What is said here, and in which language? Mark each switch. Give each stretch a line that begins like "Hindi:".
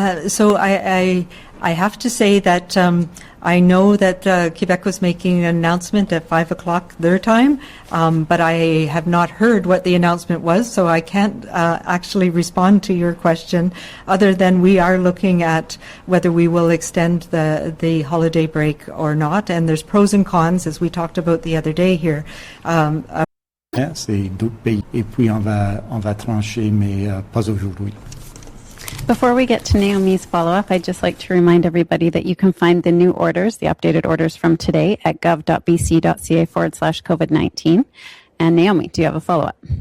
English: So I have to say that I know that Quebec was making an announcement at 5 o'clock their time, but I have not heard what the announcement was, so I can't actually respond to your question other than we are looking at whether we will extend the holiday break or not, and there's pros and cons, as we talked about the other day here.
French: C'est d'autres pays. Et puis on va trancher, mais pas aujourd'hui.
English: Before we get to Naomi's follow-up, I'd just like to remind everybody that you can find the new orders, the updated orders from today at gov.bc.ca/COVID-19. And Naomi, do you have a follow-up?